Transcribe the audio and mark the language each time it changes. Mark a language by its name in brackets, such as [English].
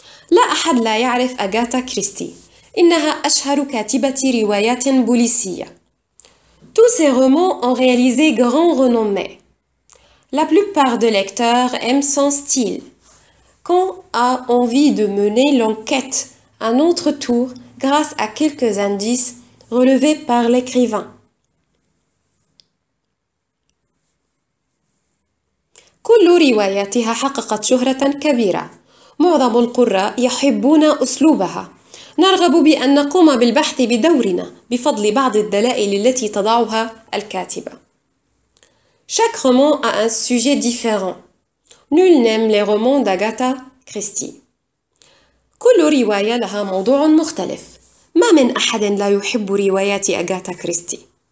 [Arabic] لا أحد لا يعرف أغاثا كريستي. إنها أشهر كاتبة روايات بوليسية. [French] Tous ces romans ont réalisé grand renommée. La plupart des lecteurs aiment son style. Quand a envie de mener l'enquête à notre tour grâce à quelques indices relevés par l'écrivain. [Arabic] كل رواياتها حققت شهرة كبيرة. معظم القراء يحبون أسلوبها. نرغب بأن نقوم بالبحث بدورنا بفضل بعض الدلائل التي تضعها الكاتبة. [French] Chaque roman a un sujet différent. Nul n'aime les romans d'Agatha Christie. [Arabic] كل رواية لها موضوع مختلف. ما من أحد لا يحب روايات أغاثا كريستي.